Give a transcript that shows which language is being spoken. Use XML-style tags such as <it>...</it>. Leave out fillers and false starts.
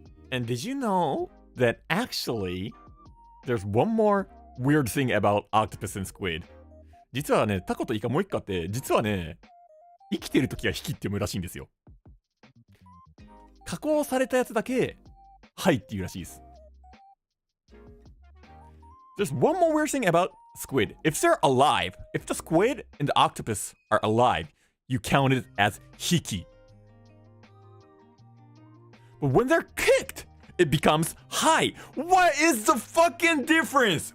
<en>And did you know that actually there's one more weird thing about octopus and squid?</en> <ja>実はね、タコとイカもう一個あって、実はね、生きてるときはヒキって読むらしいんですよ。加工されたやつだけ、ハイっていうらしいです。</ja> <en>There's one more weird thing about squid. If they're alive, if the squid and the octopus are alive, you count it as hiki. But when they're kicked, it becomes high. What is the fucking difference?</en>